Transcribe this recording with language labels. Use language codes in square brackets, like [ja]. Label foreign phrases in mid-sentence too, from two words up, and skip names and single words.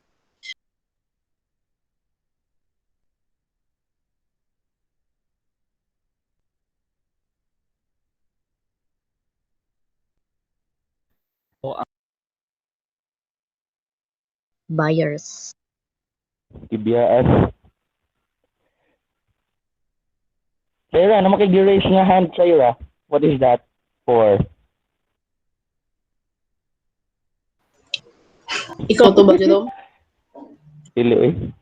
[en] So, Buyers. [ceb] TBRS. Sir, ano makig-raise nga hand sa'yo, ah? [en] What is that for? [ceb] Ikaw to ba, Jerome? Dili, eh.